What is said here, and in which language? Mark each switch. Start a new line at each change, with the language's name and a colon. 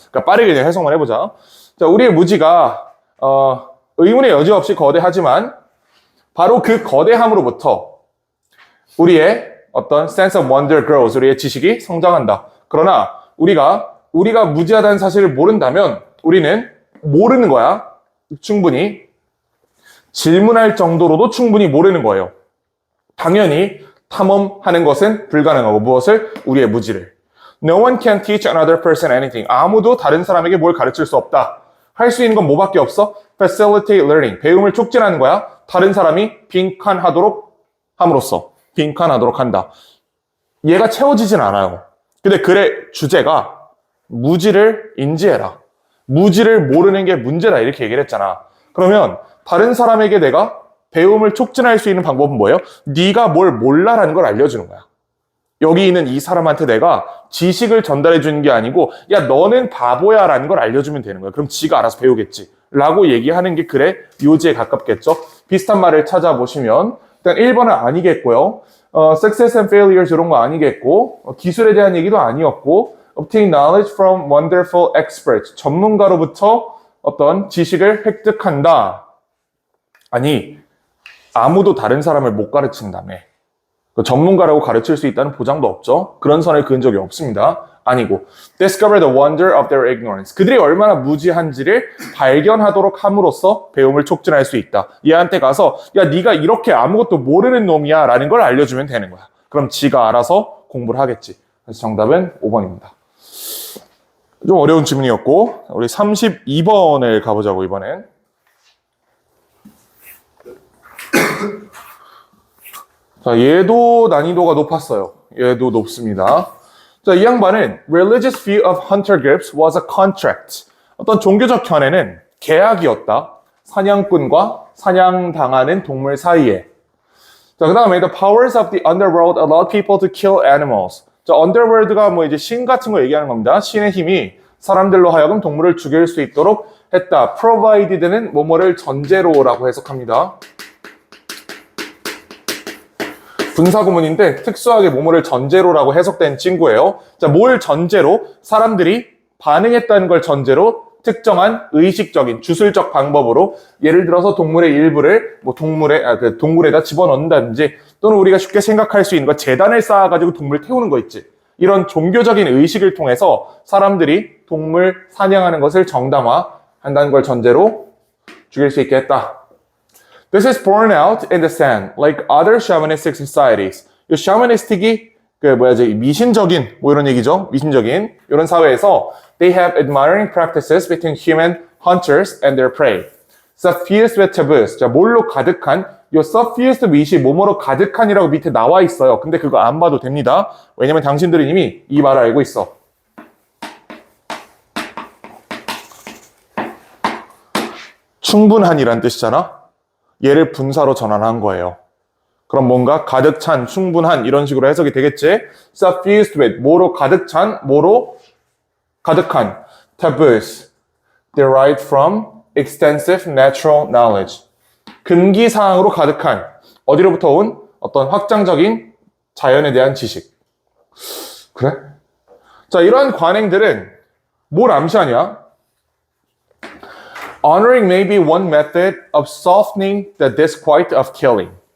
Korean: 그러니까 빠르게 그냥 해석만 해보자. 자, 우리의 무지가 의문의 여지 없이 거대하지만 바로 그 거대함으로부터 우리의 어떤
English: sense of wonder grows,
Korean: 우리의 지식이 성장한다. 그러나 우리가 무지하다는 사실을 모른다면 우리는 모르는 거야. 충분히 질문할 정도로도 충분히 모르는 거예요. 당연히 탐험하는 것은 불가능하고 무엇을? 우리의 무지를.
English: No one can teach another person anything.
Korean: 아무도 다른 사람에게 뭘 가르칠 수 없다. 할 수 있는 건 뭐밖에 없어?
English: Facilitate learning.
Korean: 배움을 촉진하는 거야. 다른 사람이 빈칸하도록 함으로써. 빈칸하도록 한다. 얘가 채워지진 않아요. 근데 글의 주제가 무지를 인지해라. 무지를 모르는 게 문제다. 이렇게 얘기를 했잖아. 그러면 다른 사람에게 내가 배움을 촉진할 수 있는 방법은 뭐예요? 네가 뭘 몰라라는 걸 알려주는 거야. 여기 있는 이 사람한테 내가 지식을 전달해 주는 게 아니고 야 너는 바보야 라는 걸 알려주면 되는 거야. 그럼 지가 알아서 배우겠지 라고 얘기하는 게 글의 요지에 가깝겠죠. 비슷한 말을 찾아보시면 일단 1번은 아니겠고요.
English: Success and failures
Korean: 이런 거 아니겠고 기술에 대한 얘기도 아니었고
English: Obtain knowledge from wonderful experts.
Korean: 전문가로부터 어떤 지식을 획득한다. 아니 아무도 다른 사람을 못 가르친다며. 전문가라고 가르칠 수 있다는 보장도 없죠. 그런 선을 그은 적이 없습니다. 아니고
English: discover the wonder of their ignorance.
Korean: 그들이 얼마나 무지한지를 발견하도록 함으로써 배움을 촉진할 수 있다. 얘한테 가서 야 네가 이렇게 아무것도 모르는 놈이야 라는 걸 알려주면 되는 거야. 그럼 지가 알아서 공부를 하겠지. 그래서 정답은 5번입니다. 좀 어려운 질문이었고 우리 32번을 가보자고 이번엔. 자, 얘도 난이도가 높았어요. 얘도 높습니다. 자, 이 양반은
English: religious view of hunter groups was a contract.
Korean: 어떤 종교적 견해는 계약이었다. 사냥꾼과 사냥당하는 동물 사이에. 자, 그 다음에
English: the powers of the underworld allowed people to kill animals.
Korean: 자, underworld가 뭐 이제 신 같은 거 얘기하는 겁니다. 신의 힘이 사람들로 하여금 동물을 죽일 수 있도록 했다. provided는 뭐뭐를 전제로라고 해석합니다. 분사구문인데 특수하게 뭐뭐를 전제로라고 해석된 친구예요. 자, 뭘 전제로? 사람들이 반응했다는 걸 전제로 특정한 의식적인 주술적 방법으로 예를 들어서 동물의 일부를 뭐 동굴에다 집어넣는다든지 또는 우리가 쉽게 생각할 수 있는 거 재단을 쌓아가지고 동물 태우는 거 있지. 이런 종교적인 의식을 통해서 사람들이 동물 사냥하는 것을 정당화한다는 걸 전제로 죽일 수 있게 했다.
English: This is borne out in the sand, like other shamanistic societies.
Korean: 이 shamanistic이 미신적인 뭐 이런 얘기죠. 미신적인 이런 사회에서
English: they have admiring practices between human hunters and their prey. Suffused with taboos.
Korean: 자, 뭘로 가득한? 이 suffused with이 뭐뭐로 가득한이라고 밑에 나와 있어요. 근데 그거 안 봐도 됩니다. 왜냐면 당신들은 이미 이 말을 알고 있어. 충분한이란 뜻이잖아. 얘를 분사로 전환한 거예요. 그럼 뭔가 가득 찬, 충분한 이런 식으로 해석이 되겠지?
English: Suffused with,
Korean: 뭐로 가득 찬, 뭐로 가득한.
English: Taboos, derived from extensive natural knowledge.
Korean: 금기사항으로 가득한, 어디로부터 온 어떤 확장적인 자연에 대한 지식. 그래? 자, 이러한 관행들은 뭘 암시하냐?
English: Honoring may be one method of softening the disquiet of killing.